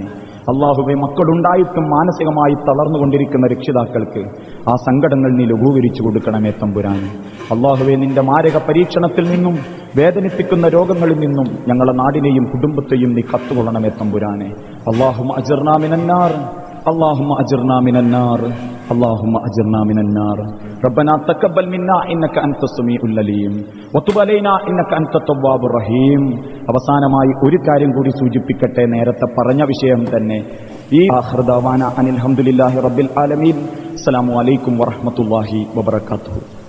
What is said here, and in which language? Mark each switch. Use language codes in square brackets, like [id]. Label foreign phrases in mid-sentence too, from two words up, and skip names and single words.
[ml] അല്ലാഹുവേ, മക്കളുണ്ടായിട്ടും മാനസികമായി തളർന്നുകൊണ്ടിരിക്കുന്ന രക്ഷിതാക്കൾക്ക് ആ സങ്കടങ്ങൾ നീ ലഘൂകരിച്ചു കൊടുക്കണമേ തമ്പുരാനെ. അല്ലാഹുവേ, നിന്റെ മാരക പരീക്ഷണത്തിൽ നിന്നും വേദനിപ്പിക്കുന്ന രോഗങ്ങളിൽ നിന്നും ഞങ്ങളുടെ നാടിനെയും കുടുംബത്തെയും നീ കത്തുകൊള്ളണമേ തമ്പുരാനെ. [ar] اللهم أجرنا من النار, اللهم أجرنا من النار، اللهم أجرنا من النار. ربنا تقبل منا إنك أنت السميع العليم وتب علينا إنك أنت التواب الرحيم. [ml] അവസാനമായി ഒരു കാര്യം കൂടി സൂചിപ്പിക്കട്ടെ, നേരത്തെ പറഞ്ഞ വിഷയം തന്നെ. [ar] و آخر دعوانا أن الحمد لله رب العالمين. السلام عليكم ورحمة الله وبركاته.